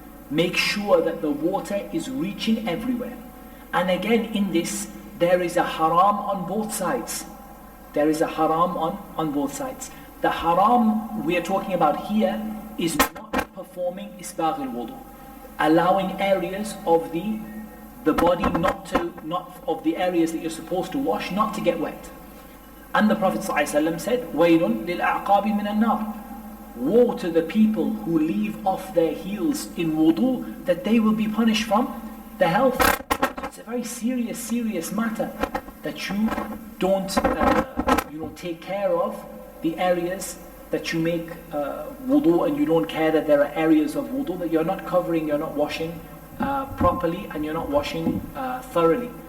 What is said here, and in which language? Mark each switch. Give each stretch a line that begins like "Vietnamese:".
English: Make sure that the water is reaching everywhere. And again, in this, there is a haram on both sides. There is a haram on both sides. The haram we are talking about here is not performing isbagh al-wudu, allowing areas of the body not of the areas that you're supposed to wash not to get wet. And the Prophet ﷺ said,
Arabic: وَيْلٌ لِلْأَعْقَابِ مِنَ النَّارِ.
English: Woe to the people who leave off their heels in wudu, that they will be punished from the hellfire. So it's a very serious matter that you don't take care of the areas that you make wudu, and you don't care that there are areas of wudu that you're not covering, you're not washing properly, and you're not washing thoroughly.